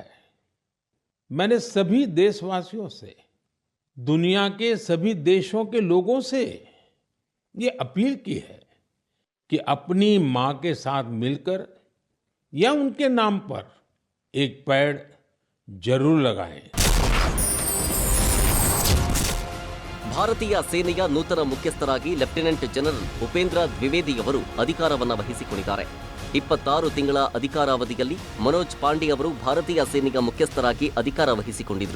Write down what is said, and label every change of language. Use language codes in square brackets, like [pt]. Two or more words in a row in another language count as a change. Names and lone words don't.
[hi] मैंने सभी देशवासियों से, दुनिया के सभी देशों के लोगों से ये अपील की है कि अपनी मां के साथ मिलकर या उनके नाम पर एक पेड़ जरूर लगाएं. [kn] ಭಾರತೀಯ ಸೇನೆಯ ನೂತನ ಮುಖ್ಯಸ್ಥರಾಗಿ ಲೆಫ್ಟಿನೆಂಟ್ ಜನರಲ್ ಉಪೇಂದ್ರ ದ್ವಿವೇದಿ ಅವರು ಅಧಿಕಾರವನ್ನು ವಹಿಸಿಕೊಂಡಿದ್ದಾರೆ. 26 ತಿಂಗಳ ಅಧಿಕಾರಾವಧಿಯಲ್ಲಿ ಮನೋಜ್ ಪಾಂಡೆ ಅವರು ಭಾರತೀಯ ಸೇನೆಯ ಮುಖ್ಯಸ್ಥರಾಗಿ ಅಧಿಕಾರ ವಹಿಸಿಕೊಂಡಿದ್ರು.